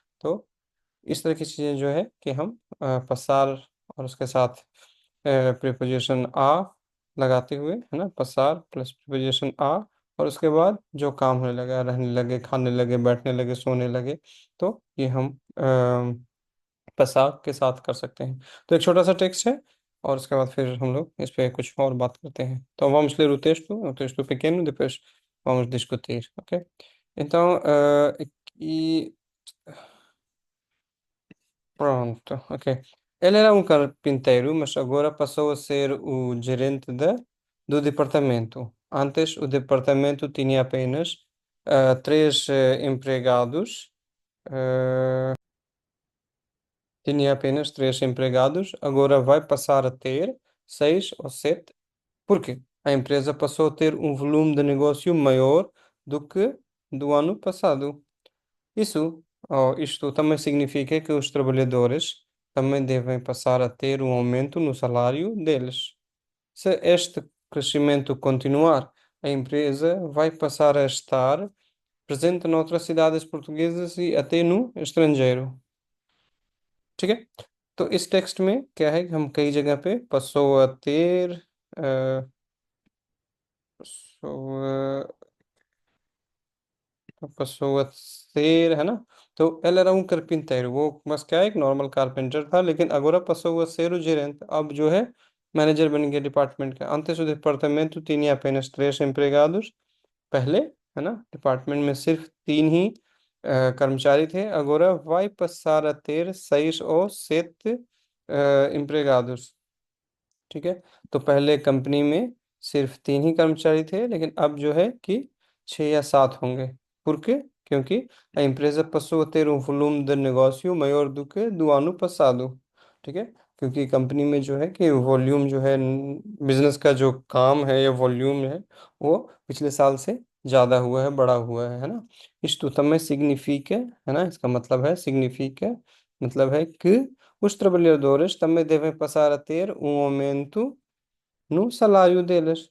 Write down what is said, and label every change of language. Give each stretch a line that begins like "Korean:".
Hindi: तो इस तरह की चीज़ें जो है कि हम पसार और उसके साथ प्रीपोजिशन आ लगाते हुए, है ना, पसार प्लस प्रीपोजिशन आ, और उसके बाद जो काम होने लगा, रहने लगे, खाने लगे, बैठने लगे, सोने लगे, तो ये हम पसार के साथ कर सकते हैं। तो एक छोटा सा टेक्स्ट है, और उसके बाद फिर हम लोग इस पे कुछ और बात करते हैं.
Portuguese: Então vamos ler o texto pequeno, depois vamos discutir, ok? Então, aqui. Pronto, ok. Ele era um carpinteiro, mas agora passou a ser o gerente do departamento. Antes, o departamento tinha apenas três empregados. eh, Tinha apenas três empregados, agora vai passar a ter seis ou sete. Por quê? A empresa passou a ter um volume de negócio maior do que do ano passado. Isto também significa que os trabalhadores também devem passar a ter um aumento no salário deles. Se este crescimento continuar, a empresa vai passar a estar presente noutras cidades portuguesas e até no estrangeiro.
Hindi: ठीक है। तो इस text में क्या है कि हम कई जगह पे
Portuguese: passou a ter,
Hindi: a,
Portuguese: passou a passou a ser,
Hindi: है ना। तो
Portuguese: ele era um carpinteiro,
Hindi: वो बस क्या है, एक नॉर्मल कारपेंटर था, लेकिन
Portuguese: agora passou a ser o gerente,
Hindi: अब जो है मैनेजर बन गया डिपार्टमेंट का.
Portuguese: Antes o departamento tinha apenas três empregados,
Hindi: पहले, है ना, डिपार्टमेंट में सिर्फ तीन ही कर्मचारी थे,
Portuguese: agora vai passar a ter seis ou sete empregados.
Hindi: ठीक है। तो पहले कंपनी में सिर्फ तीन ही कर्मचारी थे, लेकिन अब जो है कि छः या सात होंगे.
Portuguese: Por quê?
Hindi: क्योंकि
Portuguese: a empresa passou a ter um volume de negócio maior do que do ano passado.
Hindi: ठीक है। क्योंकि कंपनी में जो है कि वॉल्यूम जो है, बिजनेस का जो काम है या वॉल्यूम है, वो पिछले साल से ज़्यादा हुआ है, बड़ा हुआ है ना.
Portuguese: Isto também significa,
Hindi: है ना, इसका मतलब है
Portuguese: significa,
Hindi: मतलब है कि
Portuguese: os trabalhadores também devem passar a ter um aumento no salário deles.